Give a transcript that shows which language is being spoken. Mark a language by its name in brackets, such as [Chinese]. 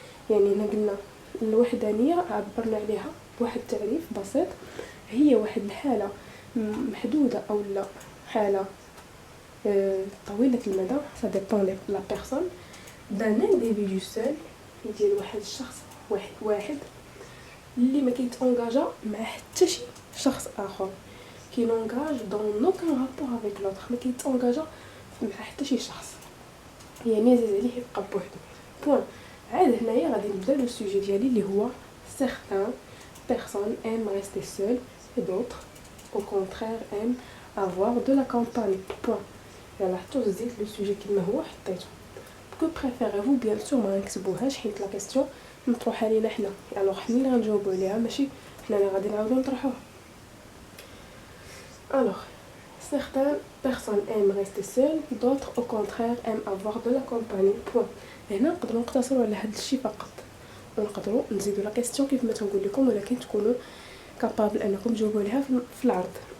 [Arabic] يعني هنا قلنا الوحدانيه عبرنا عليها بواحد التعريف بسيط، هي واحد الحاله محدوده او لا حاله طويله المدى، [French] ça dépend de la personne d'un individu seul، [Arabic] ديال واحد الشخص واحد اللي ما كيتونجاجا مع حتى شي شخص اخر، [French] كي نونجاج دون اوكان رابور افيك لوطر، [Arabic] ما كيتونجاجا مع حتى شي شخص، يعني عزيز عليه يبقى بوحدو بوين. عاد هنايا غادي نبدا لو سوجي ديالي اللي هو [French] certaines personnes aiment rester seules et d'autres au contraire aiment avoir de la compagnie point. [Arabic] يلا حتى زدت لو سوجي كما هو حطيته. [French] que préférez-vous [Arabic] bien sûr ما نكتبوهاش حيت لا كاستيون مطروحه لينا حنا، الوغ حنا اللي غنجاوبوا عليها ماشي حنا اللي غادي نعاودو نطرحوها. [French] alors certaines personnes aiment rester seules, d'autres au contraire aiment avoir de la compagnie point. [Arabic] هنا نقدروا نقتصروا على هذا الشيء فقط، ونقدروا نزيدوا لا كاستيون كيف ما تنقول لكم، ولكن تكونوا كابابل انكم تجاوبوا عليها في العرض.